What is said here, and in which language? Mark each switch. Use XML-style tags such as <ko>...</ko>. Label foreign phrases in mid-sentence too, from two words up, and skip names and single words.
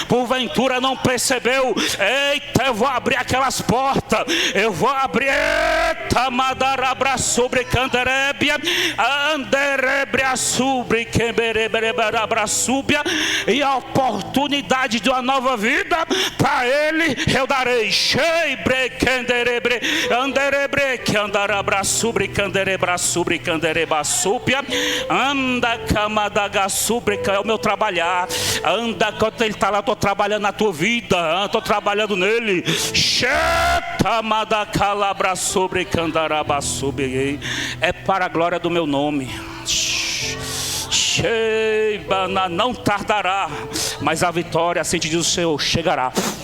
<pt>porventura não percebeu? Eita, eu vou abrir aquelas portas, eu vou abrir, eita, madarabra sobre canderébia, anderébria sobre quembereberabra súbia, e a oportunidade de uma nova vida para ele eu darei. Sheibre canderebre, anderebre que andarabra sobre canderebra sobre candereba súbia, anda camadaga sobre, é o meu trabalhar, anda quando ele está lá, estou trabalhando na tua vida, estou trabalhando nele. Calabra sobre candaraba sobre, é para a glória do meu nome. Não tardará, mas a vitória, assim te diz o Senhor, chegará.</pt>